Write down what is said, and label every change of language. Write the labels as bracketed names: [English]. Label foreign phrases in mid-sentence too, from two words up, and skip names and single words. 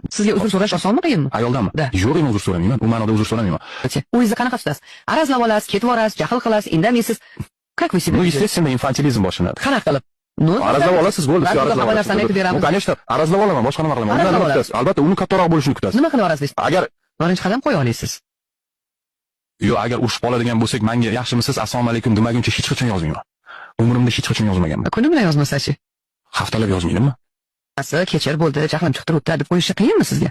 [Uzbek] Sizga uzr so'rash osonmi, qiyinmi? Ayoldanmi? Da. Yo'q, men uzr so'ramayman. Bu ma'noda uzr so'ramayman. O'zingizni qanaqa tutasiz? Arazlab olasiz, ketib olasiz, jahl qilasiz, indamaysiz. [Russian] Как вы себя Ну, ведете? естественно, [Uzbek] infantilizm boshlanadi. Qanaqa qilib? Ну, Arazlab olasiz, bo'ldi, shu arazlab olasiz. narsani aytib beramiz. [Russian] Ну, конечно, [Uzbek] arazlab olaman, boshqa nima qilaman? Arazlab Undan nima olasiz. kutasiz? Albatta, uni kattaroq bo'lishini kutasiz. Nima qilib arazlaysiz? Agar Birinchi qadam qo'ya olasiz. yo'q, agar urushib qoladigan bo'lsak, menga yaxshimisiz, assalomu alaykum demaguncha hech qachon yozmayman. Umrimda hech qachon yozmaganman. Kuni bilan yozmasa-chi? Haftalab yozmaydimmi? Kechir bo'ldi, jahlim chiqib turibdi deb qo'yishi qiyinmi sizga?